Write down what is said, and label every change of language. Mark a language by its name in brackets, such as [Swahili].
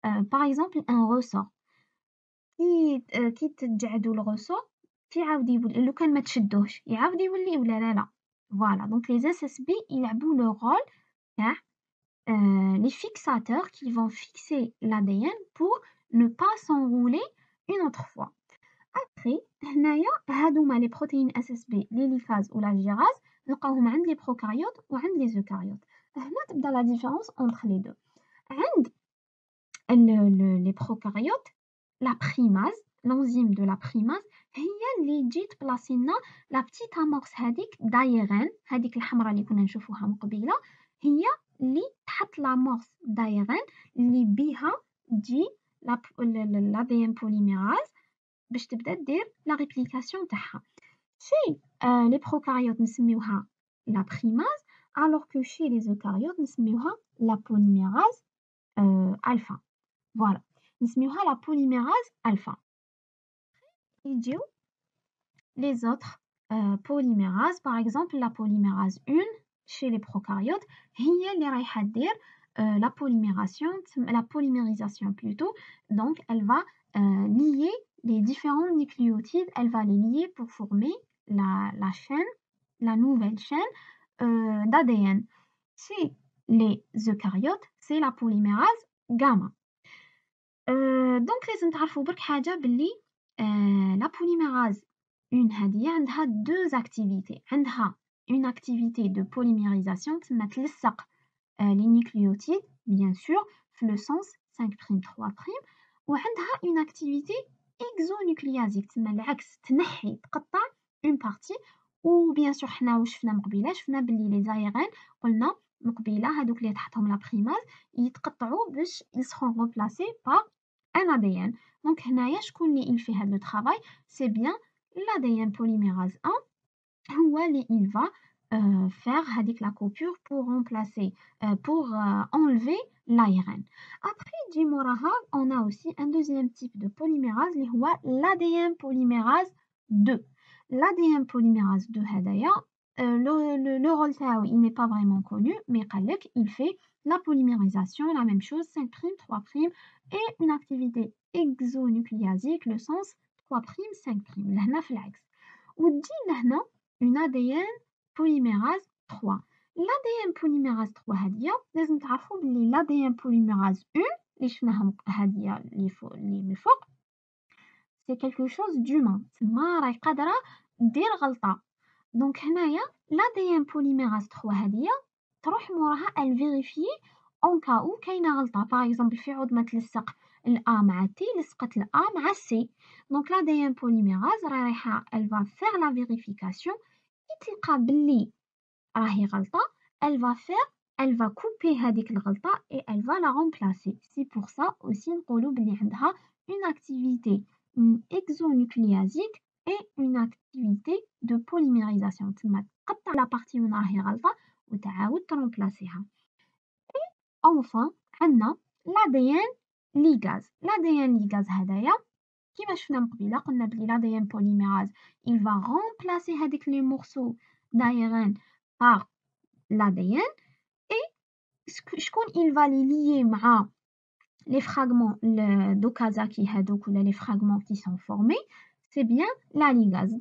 [French] Par exemple un ressort [Arabic] كي تجعدوا الرسور كيعاود يولي لو كان ما تشدوهش يعاود يولي ولا لا. [French] Voilà, donc les SSB [Arabic] يلعبوا [French] le rôle تاع les fixateurs qui vont fixer l'ADN pour ne pas s'enrouler une autre fois. Après [Arabic] هنايا هادوما [French] les protéines SSB l'hélicase ou la gyrase نلقاوهم عند les prokaryotes و عند les eucaryotes. [Arabic] هنا تبدا la différence entre les deux. عند les prokaryotes la primase l'enzyme de la primase هي اللي تجي تبلاصي لنا [French] la petite amorce [Arabic] هذيك d'ARN هذيك الحمراء اللي كنا نشوفوها من قبيله هي اللي تحط l'amorce d'ARN اللي بيها تجي [French] l'ADN polymérase باش [Arabic] تبدا دير la réplication تاعها. [French] chez les prokaryotes [Arabic] نسميوها [French] la primase alors que chez les eucaryotes نسميوها la polymérase alpha. Voilà, نسميوها la polymérase alpha. يجيو les autres polymérases, par exemple la polymérase 1 chez les prokaryotes [Arabic] هي اللي رايحة دير [French] la polymérisation plutôt. Donc elle va lier les différents nucléotides, elle va les lier pour former la chaîne, la nouvelle chaîne d'ADN. Chez les eucaryotes, c'est la polymérase gamma. [Arabic] Donc لازم تعرفوا برك حاجة باللي [French] la polymérase 1 [Arabic] هذه عندها [French] deux activités. [Arabic] عندها [French] une activité de polymérisation [Arabic] تسمى تلصق [French] les nucléotides bien sûr في le sens 5' 3'. [Arabic] وعندها [French] une activité exonucléasique [Arabic] تسمى العكس تنحي تقطع [French] une partie. [Arabic] و bien sûr حنا واش شفنا مقبيله شفنا باللي les ARN قلنا مقبيله هذوك اللي تحتهم لا بريماز يتقطعوا باش يسخون [French] remplacés par un ADN. Donc [Arabic] هنايا شكون اللي [French] il fait هذا le travail? C'est bien l'ADN polymérase 1 [Arabic] هو اللي [French] il va faire هذيك la coupure pour remplacer pour enlever l'ARN. Après [Arabic] تجي موراها [French] on a aussi un deuxième type de polymérase اللي هو l'ADN polymérase 2. L'ADN polymérase 2 [Arabic] هذايا le rôle تاعو [French] il n'est pas vraiment connu mais قالك il fait la polymérisation la même chose 5', 3' et une activité exonucléasique le sens 3', 5'. [Arabic] لهنا في العكس. [French] وتجي لهنا une ADN polymérase 3. [Arabic] L'ADN polymérase 3 هذه لازم تعرفوا بلي l'ADN polymérase 1 اللي شفناها هذه اللي من فوق [French] c'est quelque chose d'humain [Arabic] تما راهي قادرة دير غلطة. دونك هنايا l'ADN polymérase 3 هذه تروح موراها [French] elle vérifie en cas où [Arabic] كاينة غلطة. par exemple في عود ما تلصق الA مع T لصقت الA مع C. [French] donc l'ADN polymérase رايحة elle va faire la vérification كي تلقى بلي راهي غلطة elle va couper هذيك الغلطة et elle va la remplacer. c'est pour ça aussi [Arabic] نقولوا بلي عندها [French] une activité exonucléasique et une activité de polymérisation. [Arabic] تما تقطع [French] la partie [Arabic] من راهي غلطة وتعاود ترومبلاسيها. [French] Enfin, عندنا l'ADN ligase. L'ADN ligase هدايا [Arabic] كيما شفنا من قبيله [French] قلنا بلي l'ADN polymérase il va remplacer هذيك les morceaux d'ARN par l'ADN et شكون il va les lier مع les fragments d'Okazaki هذوك ولا les fragments qui sont formés c'est bien la ligase.